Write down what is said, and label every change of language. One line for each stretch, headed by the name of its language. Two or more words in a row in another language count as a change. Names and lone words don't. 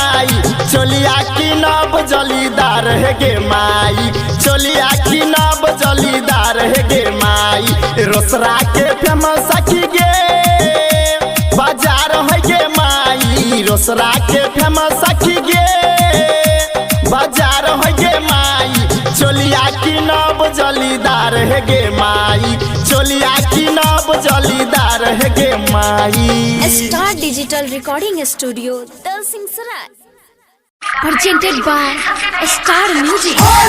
Maithili: चोलिया की न है गे माई, चोलिया की नब जलीदार है गे माई। रोसरा के फेमस की गे बाजार है गे माई, रोसरा के फेमस की गे बाजार है गे माई। चोलिया की नब जलीदार है गे माई, चोलिया की नब जलीदार है गे माई।
English: स्टार डिजिटल रिकॉर्डिंग स्टूडियो दलसिंहसराय presented by Star Music।